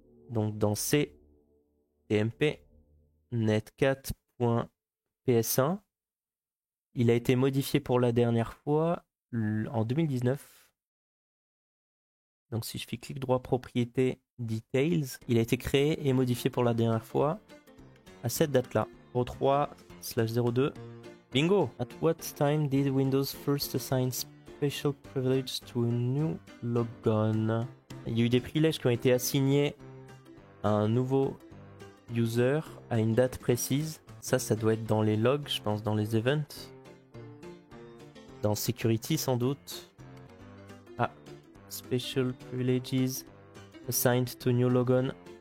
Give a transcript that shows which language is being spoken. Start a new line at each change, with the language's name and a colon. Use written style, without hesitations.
French: Donc dans ctmp netcat.ps1, il a été modifié pour la dernière fois en 2019. Donc si je fais clic droit propriété details, il a été créé et modifié pour la dernière fois à cette date-là. 03/02. Bingo!
English: At what time did Windows first assign special privilege to a new logon?
French: Il y a eu des privilèges qui ont été assignés à un nouveau user à une date précise. Ça doit être dans les logs, je pense, dans les events. Dans security sans doute. Ah,
English: special privileges assigned to new logon.